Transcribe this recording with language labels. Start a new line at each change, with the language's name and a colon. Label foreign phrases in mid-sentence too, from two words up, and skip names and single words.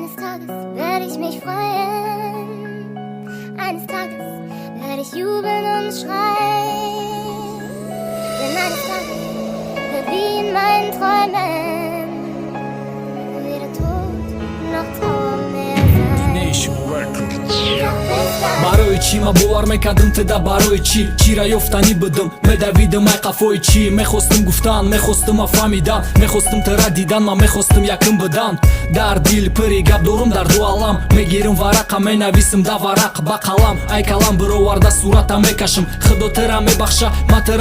German: Tages werde ich mich freuen. Eines Tages werde ich jubeln und schreien. Denn eines Tages wird wie in meinen Träumen weder Tod noch Trauer mehr sein.
Tajik: барои чӣ ма бовар мекардам теда барои чӣ чира ёфтанӣ будам медавидам ай қафои чӣ мехостам гуфтан мехостам фаҳмидан мехостам тара дидан ма мехостам якм будан дар дил пири гап дорум дар ду алам мегирам варақа менависам да варақ ба қалам ай калам бироварда сурата мекашам худо тара мебахша ма тара